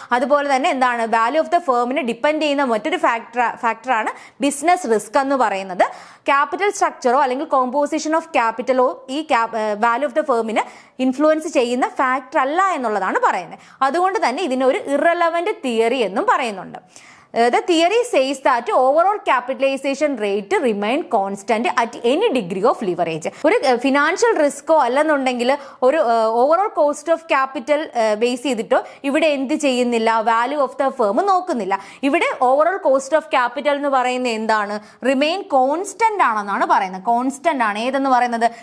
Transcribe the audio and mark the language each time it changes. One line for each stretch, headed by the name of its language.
Malayalam: അതുപോലെ തന്നെ എന്താണ് വാല്യൂ ഓഫ് ദ ഫേമിനെ ഡിപ്പെൻഡ് ചെയ്യുന്ന മറ്റൊരു ഫാക്ടറാണ് ബിസിനസ് റിസ്ക് എന്ന് പറയുന്നത്. ക്യാപിറ്റൽ സ്ട്രക്ചറോ അല്ലെങ്കിൽ കോമ്പോസിഷൻ ഓഫ് ക്യാപിറ്റലോ ഈ വാല്യൂ ഓഫ് ദ ഫേമിന് ഇൻഫ്ലുവൻസ് ചെയ്യുന്ന ഫാക്ടർ അല്ല എന്നുള്ളതാണ് പറയുന്നത്. അതുകൊണ്ട് തന്നെ ഇതിനെ ഒരു ഇറലവന്റ് തിയറി എന്നും പറയുന്നുണ്ട്.
English: The theory says that overall capitalization rate remain constant at any degree of leverage.
Malayalam: ഒരു ഫിനാൻഷ്യൽ റിസ്കോ അല്ലെന്നുണ്ടെങ്കിൽ ഒരു overall cost of capital base ചെയ്തിട്ടോ ഇവിടെ എന്ത് ചെയ്യുന്നില്ല? വാല്യൂ ഓഫ് ദ ഫേം നോക്കുന്നില്ല. ഇവിടെ ഓവറോൾ കോസ്റ്റ് ഓഫ് ക്യാപിറ്റൽ എന്ന് പറയുന്നത് എന്താണ്? റിമെയിൻ കോൺസ്റ്റന്റ് ആണെന്നാണ് പറയുന്നത്. കോൺസ്റ്റന്റ് ആണ്. ഏതെന്ന് പറയുന്നത്?